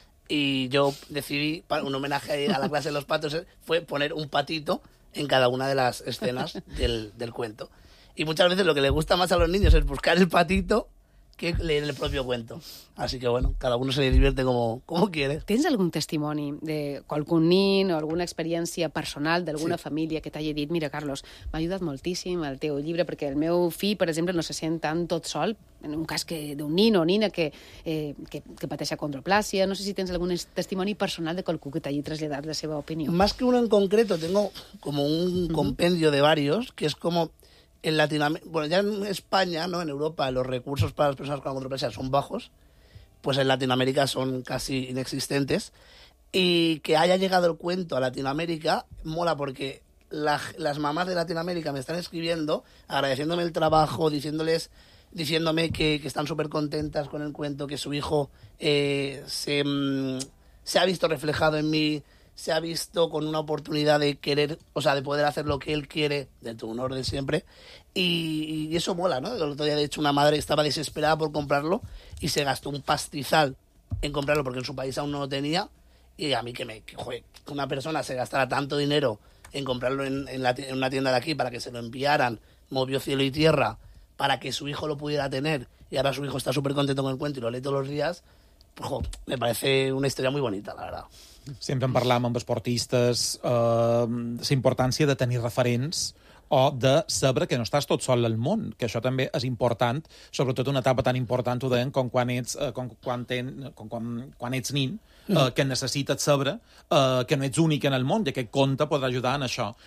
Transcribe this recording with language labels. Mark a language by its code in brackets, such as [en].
[es] Y yo decidí, para un homenaje a la clase de los patos, fue poner un patito en cada una de las escenas del cuento. Y muchas veces lo que le gusta más a los niños es buscar el patito que leer el propio cuento. Así que bueno, cada uno se le divierte como quiere. [ca] ¿Tens algun testimoni de algun nin o alguna experiència personal d'alguna família que t'hagi dit, mira, Carlos, m'ha ajudat moltíssim el teu llibre, perquè el meu fill, per exemple, no se sent tan tot sol, en un cas que d'un nin o nina que pateix acondroplàsia. No sé si tens algun testimoni personal de qualcú que t'hagi traslladat la seva opinió. [es] Más que uno en concreto, tengo como un compendio de varios, que es como... En Latinoamérica, bueno, ya en España, ¿no? En Europa, los recursos para las personas con acondroplasia son bajos, pues en Latinoamérica son casi inexistentes. Y que haya llegado el cuento a Latinoamérica mola porque las mamás de Latinoamérica me están escribiendo, agradeciéndome el trabajo, diciéndome que están súper contentas con el cuento, que su hijo se ha visto reflejado en mí. Se ha visto con una oportunidad de querer, o sea, de poder hacer lo que él quiere, dentro de un orden siempre. Y eso mola, ¿no? El otro día, de hecho, una madre estaba desesperada por comprarlo y se gastó un pastizal en comprarlo porque en su país aún no lo tenía. Y a mí que una persona se gastara tanto dinero en comprarlo en una tienda de aquí para que se lo enviaran, movió cielo y tierra para que su hijo lo pudiera tener. Y ahora su hijo está súper contento con el cuento y lo lee todos los días. Pues, me parece una historia muy bonita, la verdad. [ca] Sempre en parlàvem amb esportistes, la importància de tenir referents o de saber que no estàs tot sol al món, que això també és important, sobretot una etapa tan important, ho deien, com quan ets, quan ets nin, que necessites saber que no ets únic en el món, i aquest conte podrà ajudar en això.